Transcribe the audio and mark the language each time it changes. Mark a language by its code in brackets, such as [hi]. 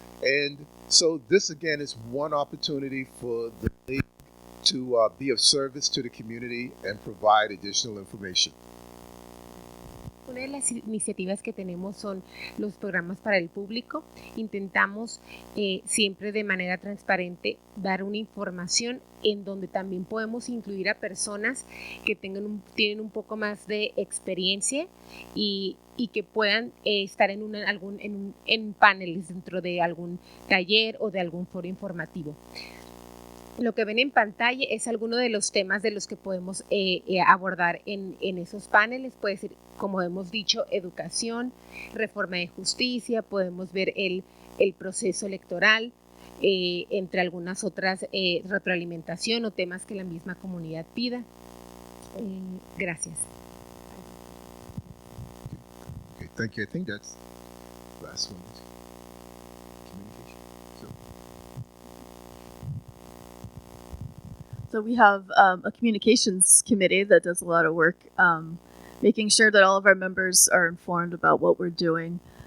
[en] And so this again is one opportunity for the league to be of service to the community and provide additional information. [es] Una de las iniciativas que tenemos son los programas para el público. Intentamos siempre de manera transparente dar una información en donde también podemos incluir a personas que tienen un poco más de experiencia y que puedan estar en paneles dentro de algún taller o de algún foro informativo. Lo que ven en pantalla es alguno de los temas de los que podemos abordar en esos paneles. Puede ser, como hemos dicho, educación, reforma de justicia, podemos ver el proceso electoral, entre algunas otras retroalimentación o temas que la misma comunidad pida. Gracias. [en] Okay, thank you. I think that's the last one. Communication. So we have a communications committee that does a lot of work making sure that all of our members are informed about what we're doing.